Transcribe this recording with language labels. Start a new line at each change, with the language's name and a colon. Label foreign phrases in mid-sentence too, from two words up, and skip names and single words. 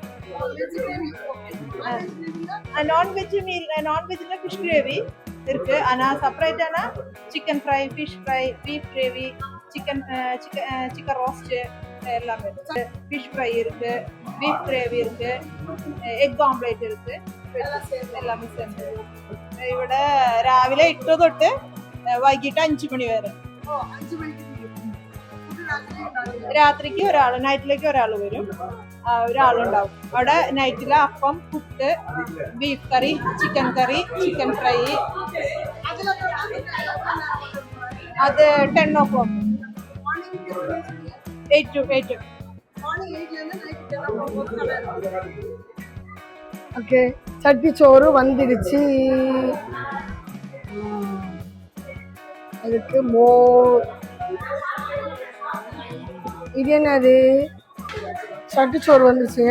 Tamil: நான்வெஜ்ல
English: fish gravy
Tamil: இருக்கு. ஆனா செப்பரேட்டானா
English: chicken fry, fish fry, beef gravy, chicken roast
Tamil: எல்லாமே இருக்கு.
English: fish fry
Tamil: இருக்கு,
English: beef gravy
Tamil: இருக்கு,
English: egg omelette இருக்கு.
Tamil: எல்லாமே சேர்ந்து
Malayalam: ഇവിടെ രാവിലെ 8 തൊട്ട് വൈകിട്ട് 5 മണി വരെ. രാത്രിക്ക് ഒരാൾ, നൈറ്റിലേക്ക് ഒരാൾ വരും, ഒരാളുണ്ടാവും അവിടെ. നൈറ്റിലെ അപ്പം, പുട്ട്,
English: beef curry, chicken fry. അത് 10 o'clock, 8 to 8.
Tamil: ஓகே, சட்டிச்சோறு வந்துடுச்சு. அதுக்கு மோர். இது என்னது? சட்டிச்சோறு வந்துருச்சுங்க.